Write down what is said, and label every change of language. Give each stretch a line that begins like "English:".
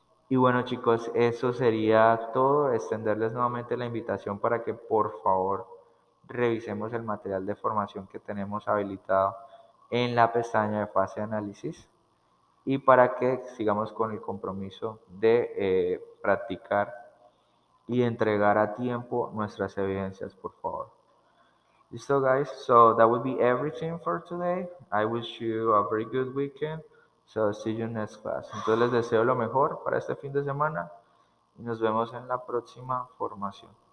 Spanish: Y bueno, chicos, eso sería todo. Extenderles nuevamente la invitación para que por favor revisemos el material de formación que tenemos habilitado en la pestaña de fase de análisis y para que sigamos con el compromiso de practicar y entregar a tiempo nuestras evidencias, por favor. Listo, guys.
English: So that will be everything for today. I wish you a very good weekend. So see you next class.
Spanish: Entonces les deseo lo mejor para este fin de semana y nos vemos en la próxima formación.